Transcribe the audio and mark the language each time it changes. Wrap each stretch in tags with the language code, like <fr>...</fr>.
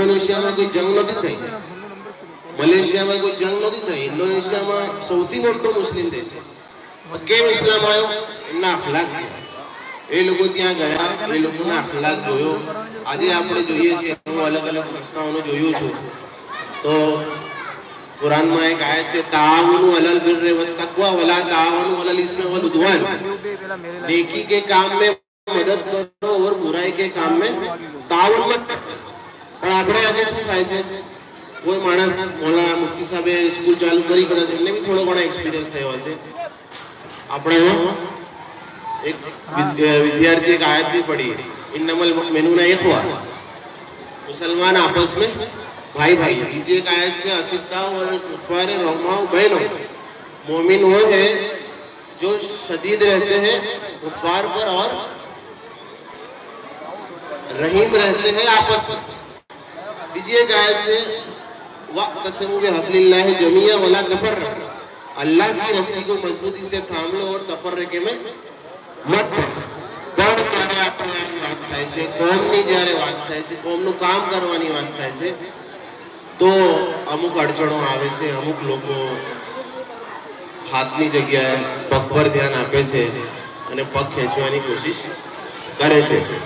<gu>ઇન્ડોનેશિયામાં કોઈ જંગ નથી થઈ, મલેશિયામાં કોઈ જંગ નથી થઈ, ઇન્ડોનેશિયામાં સૌથી મોટો મુસ્લિમ દેશ. કેમ ઇસ્લામ આવ્યો? એમના અખલાક. એ લોકો ત્યાં ગયા, એ લોકોના અખલાક જોયો. આજે આપણે જોઈએ છીએ, હું અલગ અલગ સંસ્થાઓને જોયું છું, તો કુરાનમાં એક આયત છે,</gu> <ar>તાઆવનુ અલલ બિર્રિ વત તકવા વલા તાઆવનુ અલલ ઇસ્મિ વલ ઉદ્વાન.</ar> <hi>नेकी के काम में मदद करो और बुराई के काम में ताउन मत करो.</hi> <gu>પણ આપણે આજે શું થાય છે, કોઈ માણસ મોલાના મુફ્તી સાહેબે સ્કૂલ ચાલુ કરી, કદાચ એમને બી થોડો ઘણો એક્સપિરિયન્સ થયો હશે. આપણે એક વિદ્યાર્થી એક આયત ની પढ़ी,</gu> <ar>इन्नमल मुमिनूना इख्वा,</ar> <hi>मुसलमान आपस में भाई भाई.</hi> <gu>બીજી એક આયત છે,</gu> <ar>अशिद्दाउ वल कुफ़ार रहमाउ बैनहुम.</ar> <hi>मोमिन वो है जो शदीद रहते हैं कुफ़ार पर और रहीम रहते हैं आपस में.</hi> <gu>બીજી એક આયત છે,</gu> <ar>वअतसिमू बिहब्लिल्लाहि जमीअन वला तफर्रक़ू.</ar> <hi>अल्लाह की रस्सी को मजबूती से थाम लो और तफर्रक़े में मत पड़ो.</hi> <gu>પણ જ્યારે આપણે વાત થાય છે, કોમની જ્યારે વાત થાય છે, કોમનું કામ કરવાની વાત થાય છે, તો અમુક અડચણો આવે છે. અમુક લોકો હાથની જગ્યાએ પગ પર ધ્યાન આપે છે અને પગ ખેંચવાની કોશિશ કરે છે.</gu>